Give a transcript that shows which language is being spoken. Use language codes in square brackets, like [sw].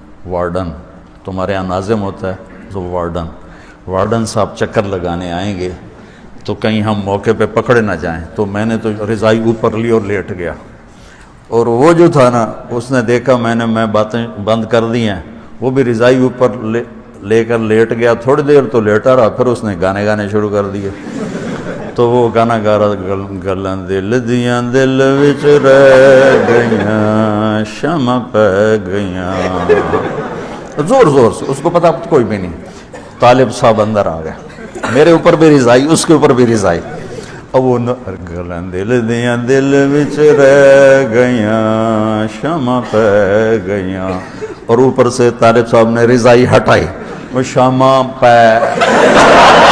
[ur] Warden, تمہارے یہاں ناظم ہوتا ہے تو وارڈن صاحب چکر لگانے آئیں گے, تو کہیں ہم موقع پہ پکڑے نہ جائیں. تو میں نے تو رضائی اوپر لی اور لیٹ گیا, اور وہ جو تھا نا اس نے دیکھا میں باتیں بند کر دی ہیں, وہ بھی رضائی اوپر لے کر لیٹ گیا. تھوڑی دیر تو لیٹا رہا, پھر اس نے گانے شروع کر دیے. تو وہ گانا گا رہا, [pa] گلاں دل دیاں دل وچ رہ گئیاں شمع پہ گئیاں, [ur] زور سے. اس کو پتا کوئی بھی نہیں. طالب صاحب اندر آ گئے, میرے اوپر بھی رضائی, اس کے اوپر بھی رضائی. اب وہ [pa] گلاں دل دیاں دل وچ رہ گئیاں شمع پہ گئیاں, [ur] اور اوپر سے طالب صاحب نے رضائی ہٹائی, وہ شمع پہ.